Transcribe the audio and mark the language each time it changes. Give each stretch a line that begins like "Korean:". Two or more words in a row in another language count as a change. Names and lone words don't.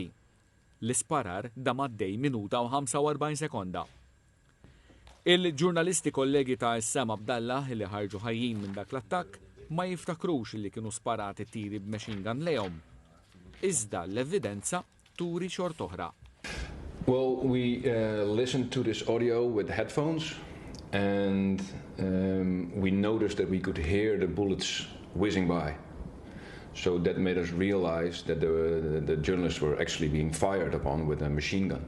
Maltese: L-isparar dam għaddej minuta u 45 sekonda. Il-ġurnalisti kollegi ta' Issam Abdallah li ħarġu ħajjin minn dak l-attakk ma jiftakrux li kienu sparati tiri b'
English: machine gun
Maltese: lejhom. Iżda l-evidenza turi xort oħra.
English: Well, we listened to this audio with headphones and we noticed that we could hear the bullets whizzing by. So that made us realize that the journalists were actually being fired upon with a machine gun.